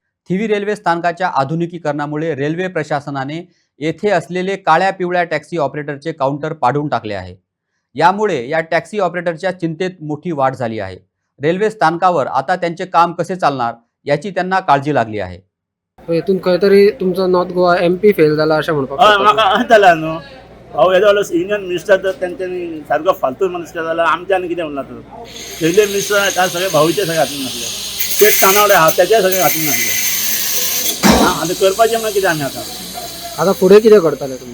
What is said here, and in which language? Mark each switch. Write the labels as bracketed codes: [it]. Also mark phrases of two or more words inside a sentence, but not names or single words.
[mr] थिवी रेल्वे स्थानकाच्या आधुनिकीकरणामुळे रेल्वे प्रशासनाने येथे असलेले काळ्या पिवळ्या टॅक्सी ऑपरेटरचे काउंटर पाडून टाकले आहे। यामुळे या टॅक्सी ऑपरेटरच्या चिंतेत मोठी वाढ झाली आहे। रेल्वे स्थानकावर आता त्यांचे काम कसे चालणार याची त्यांना काळजी लागली आहे। [kok] हेतून खंय तरी तुमचा नॉर्थ गोवा MP फेल झाला अशें म्हणपाक हय शकता। म्हाका जाला न्हू हांव येदो जालो [en] union minister [kok] तर तेंच्यांनी सारको फालतू मिनिस्टर जाल्यार आमच्यान कितें म्हणला तर पयले मिनिस्टर काय सगळे भाऊचे सगळे हातीन नासले ते कानावडे आहा तेचे सगळे हातीन नासले आतां करपाचें म्हणून कितें आमी आता फुडें कितें करतले तुमी?